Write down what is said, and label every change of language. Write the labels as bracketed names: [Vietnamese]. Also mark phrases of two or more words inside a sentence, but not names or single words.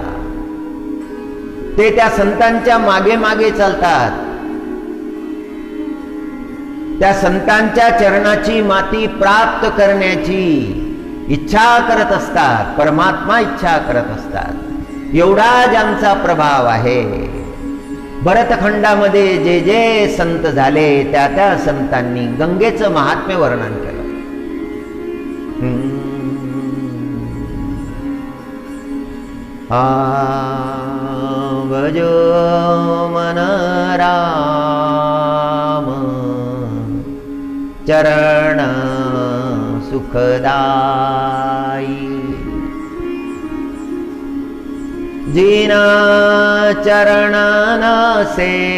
[Marathi] ते त्या संतांच्या मागे मागे चालतात, त्या संतांच्या चरणाची माती प्राप्त करण्याची इच्छा करत असतात, परमात्मा इच्छा करत असतात. एवढा ज्यांचा प्रभाव आहे. भरतखंडामध्ये जे जे संत झाले त्या त्या संतांनी गंगेचं महात्म्य वर्णन केलं. [Hindi] भजो मन राम चरण सुखदाई, जिना चरणन से